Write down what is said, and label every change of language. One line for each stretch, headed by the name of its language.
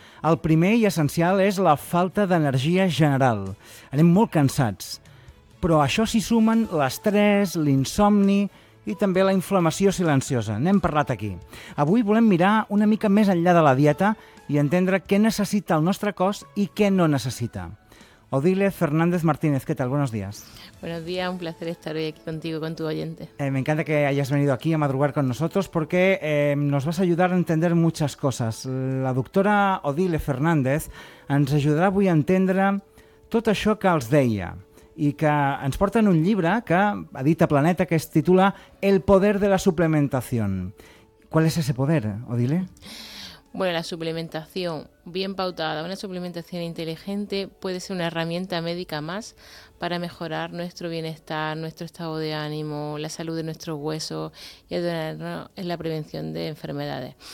Catalan: El primer i essencial és la falta d'energia general. Anem molt cansats. Però a això s'hi sumen l'estrès, l'insomni i també la inflamació silenciosa. N'hem parlat aquí. Avui volem mirar una mica més enllà de la dieta i entendre què necessita el nostre cos i què no necessita.
Spanish: Odile Fernández Martínez, ¿qué tal? Buenos días. Buenos días, un placer estar hoy aquí contigo, con tu oyente. Me encanta que hayas venido aquí a madrugar con nosotros porque nos vas a ayudar a entender muchas cosas.
Catalan: La doctora Odile Fernández ens ajudarà avui a entendre tot això que els deia i que ens porta en un llibre que edita Planeta que es titula El poder de la suplementación.
Spanish: ¿Cuál es ese poder, Odile? Bueno, la suplementación bien pautada, una suplementación inteligente puede ser una herramienta médica más para mejorar nuestro bienestar, nuestro estado de ánimo, la salud de nuestros huesos y ayudarnos en la prevención de enfermedades.